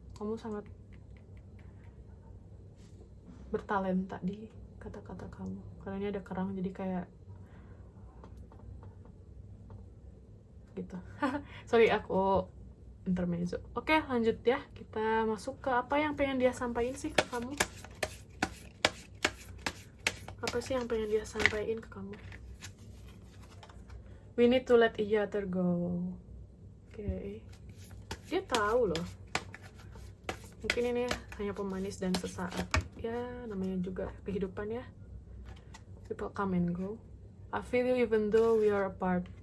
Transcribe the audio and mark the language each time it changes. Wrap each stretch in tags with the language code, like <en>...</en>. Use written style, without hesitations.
<id>Kamu sangat bertalenta di kata-kata kamu, karena ini ada kerang, jadi kayak gitu. Sorry, aku intermezzo. Oke, lanjut ya, kita masuk ke apa yang pengen dia sampaikan sih ke kamu. Apa sih yang pengen dia sampaikan ke kamu?</id> <en>We need to let each other go.</en> <id>Oke. Dia tahu loh. Mungkin ini hanya pemanis dan sesaat. Ya, namanya juga kehidupan ya.</id> <en>People come and go. I feel you even though we are apart.</en>